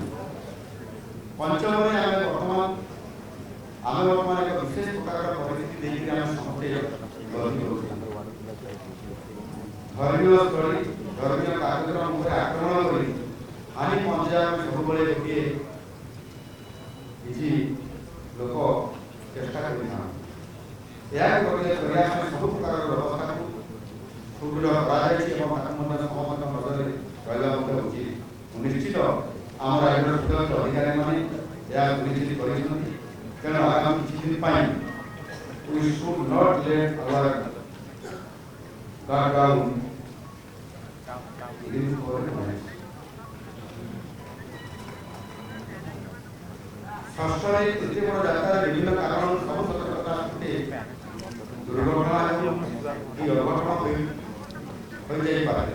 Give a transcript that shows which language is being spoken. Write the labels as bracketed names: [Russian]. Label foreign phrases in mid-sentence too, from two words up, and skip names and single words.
[Odia] ପଞ୍ଚମରେ ଆମେ ବର୍ତ୍ତମାନ ଏକ ବିଶେଷ ପ୍ରକାର ପରିସ୍ଥିତି ଦେଇକି ଆମେ ସମସ୍ତେ ଧର୍ମୀୟ ସ୍ଥଳୀ ଧର୍ମୀୟ କାର୍ଯ୍ୟକ୍ରମ ଉପରେ ଆକ୍ରମଣ କରି ହାନି ପହଞ୍ଚାଇବା ପାଇଁ ସବୁବେଳେ ଗୋଟିଏ କିଛି ଲୋକ ଚେଷ୍ଟା କରିଥାନ୍ତି। ଏହାକୁ କରିବା ପାଇଁ ସବୁ ପ୍ରକାର ବ୍ୟବସ୍ଥାକୁ ସୁଦୃଢ଼ କରାଯାଇଛି ଏବଂ ତାକୁ ମଧ୍ୟ ସମସ୍ତଙ୍କ ନଜରରେ ରହିବା ମଧ୍ୟ ଉଚିତ। ନିଶ୍ଚିତ ଆମ ରାଜ୍ୟର ସୁଦକ୍ଷ ଅଧିକାରୀମାନେ ଏହା ସୁନିଶ୍ଚିତ କରିଛନ୍ତି। ତେଣୁ ଆଗାମୀ କିଛି ଦିନ ପାଇଁ [English] we should not let our guard down [Odia] ଷଷ୍ଠରେ ଏତେ ବଡ଼ ଯାତ୍ରାରେ ବିଭିନ୍ନ କାରଣରୁ ସବୁ ସତର୍କତା ସତ୍ତ୍ୱେ ଦୁର୍ଘଟଣା ଏବଂ ଅଘଟଣ ହୋଇଯାଇପାରେ।